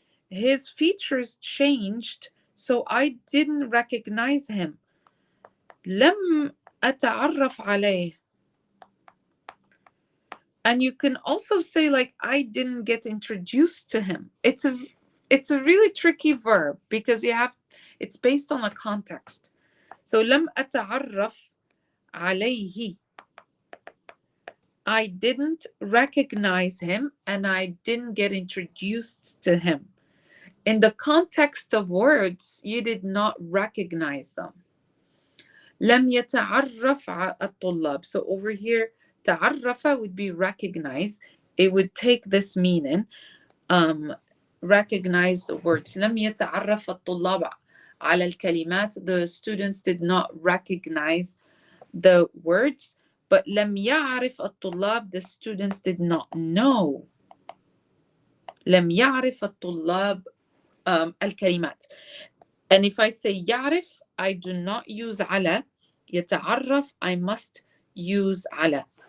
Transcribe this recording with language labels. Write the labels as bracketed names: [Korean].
[English] His features changed, so I didn't recognize him. [Arabic] لم أتعرف عليه. [English] And you can also say like I didn't get introduced to him. It's a really tricky verb because it's based on a context. [Arabic] So لم أتعرف عليه. [English] I didn't recognize him and I didn't get introduced to him. In the context of words, you did not recognize them. [Arabic] لم يتعرف الطلاب. [English] So over here, تعرف would be recognize. It would take this meaning. Recognize the words. [Arabic] لم يتعرف الطلاب على الكلمات. [English] The students did not recognize the words. But [Arabic] لم يعرف الطلاب, [English] the students did not know. [Arabic] لم يعرف الطلاب الكلمات. [English] And if I say يعرف, I do not use على. يتعرف, I must use على.